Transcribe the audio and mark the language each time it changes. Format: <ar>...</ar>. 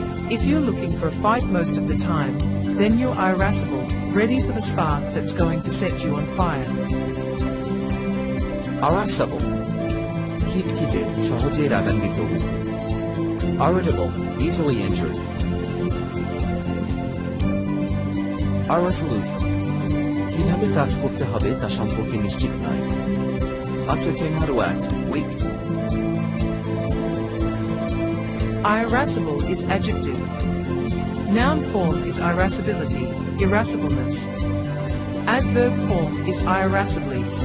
<en>If you're looking for a fight most of the time, then you're irascible, ready for the spark that's going to set you on fire.</en> <bn>Irascible. খিটখিটে, সহজে রাগান্বিত.</bn> <en>Irritable, easily injured. Irresolute.</en> <bn>কিভাবে কাজ করতে হবে তা সম্পর্কে নিশ্চিত নয়.</bn> <en>Uncertain how to act, weak. Irascible is adjective. Noun form is irascibility, irascibleness. Adverb form is irascibly.</en>